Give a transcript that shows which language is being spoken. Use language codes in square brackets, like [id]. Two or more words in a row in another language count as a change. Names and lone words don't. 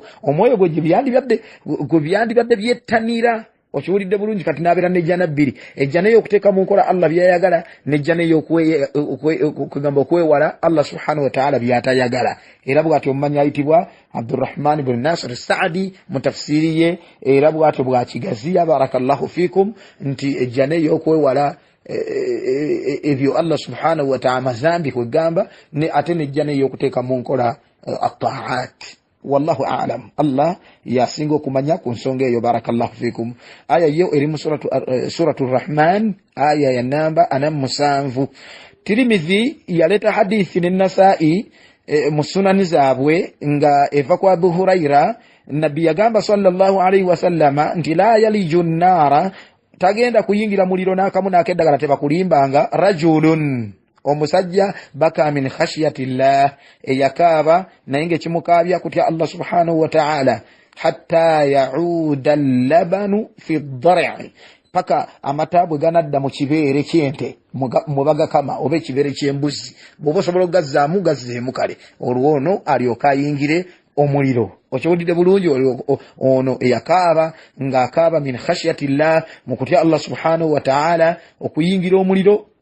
[lg] omwoyo gwe byandibadde byettanira okiwulidde bulungi kati nabeera nejjana bbiri ejjana eyokuteeka mu nkola Allah byayagala nejjana eyokugamba okwewala Allah [ar] سبحانه وتعالى [lg] byatayagala era bw'atyo omumanyi ayitibwa Abdurrahman ibn Nasir Saadi mu tafsiri ye era bw'atyo bwakigaziya [ar] بارك الله فيكم [lg] nti ejjana eyokwewala ebyo Allah [ar] سبحانه وتعالى [lg] mazambi kwegamba ne ate nejjana eyokuteeka mu nkola [ar] الطاعات والله أعلم [lg] Allah yasinga okumanya ku nsonga eyo [ar] بارك الله فيكم [lg] aya yo eri mu suratu Rahman aya ya namba 7 Tirmidhi yaleta hadithi ne Nasa'i mu sunani zaabwe nga eva kwa Abu Huraira nabi yagamba sallallahu [ar] عليه وسلم [lg] nti [ar] لا يلج النار [lg] tagenda kuyingira muliro n'akamu n'akeddagala tebakulimbanga rajulun omusajja [ar] بكى من خشية الله [lg] eyakaaba naye ng'ekimukaabya kutya Allah [ar] سبحانه وتعالى حتى يعود اللبن في الضرع [lg] paka amataabwe ganadda mu kibeere ky'ente mubagakama oba ekibeere ky'embuzi bw'oba osobola okugazzaamu gazzeemu kale olwono alyoka ayingire omuliro okiwulidde bulungi ono eyakaaba ng'akaaba [ar] من خشية الله [lg] mu kutya Allah [ar] سبحانه وتعالى [lg] okuyingira omuliro